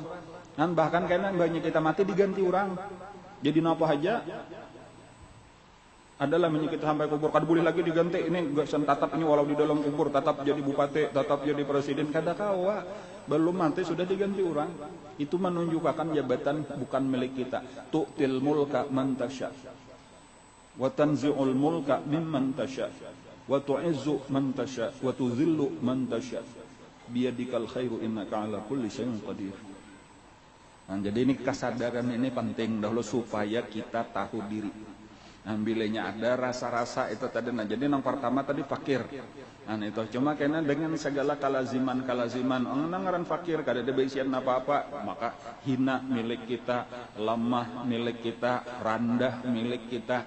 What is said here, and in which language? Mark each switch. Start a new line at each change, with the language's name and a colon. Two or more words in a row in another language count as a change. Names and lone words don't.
Banjar: Bahkan kayaknya banyak kita mati diganti orang. Jadi napa aja adalah menyikit sampai kubur, kada boleh lagi diganti. Ini gasan tatap ini walau di dalam kubur, tatap jadi bupati, tatap jadi presiden, kada kawa. Belum mati sudah diganti orang. Itu menunjukkan jabatan bukan milik kita.
Arabic: تؤتي الملك من تشاء وتنزع الملك ممن تشاء وتعز من تشاء وتذل من تشاء بيدك الخير إنك على كل شيء قدير.
Banjar: Jadi ini kesadaran ini penting dahulu supaya kita tahu diri. Bilanya ada rasa-rasa itu tadi. Jadi yang pertama tadi fakir. Itu cuma karena dengan segala kalaziman ngaran fakir kada ada baisian apa-apa, maka hina milik kita, lemah milik kita, rendah milik kita.